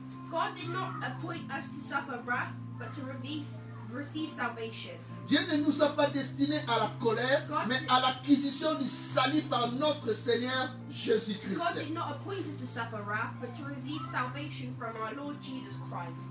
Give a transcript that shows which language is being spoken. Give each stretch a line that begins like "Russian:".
English: God did not appoint us to suffer wrath, but to receive salvation.
French: Dieu ne nous a pas destinés à la colère, mais à l'acquisition du salut par notre Seigneur
English: God
French: Jésus-Christ.
English: did not appoint us to suffer wrath, but to receive salvation from our Lord Jesus Christ.